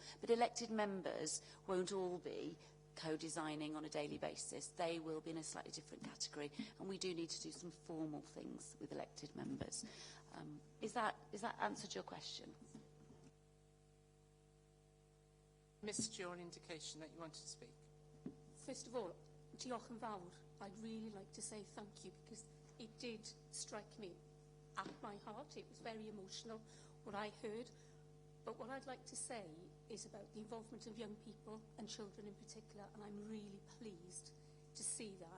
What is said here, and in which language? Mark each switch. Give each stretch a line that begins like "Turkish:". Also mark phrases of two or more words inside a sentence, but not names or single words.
English: But elected members won't all be co-designing on a daily basis. They will be in a slightly different category, and we do need to do some formal things with elected members. Is that answered your question? Missed your indication that you wanted to speak. First of all,
Welsh: diolch yn fawr.
English: I'd really like to say thank you, because it did strike me at my heart. It was very emotional, what I heard. But what I'd like to say is about the involvement of young people and children in particular, and I'm really pleased to see that.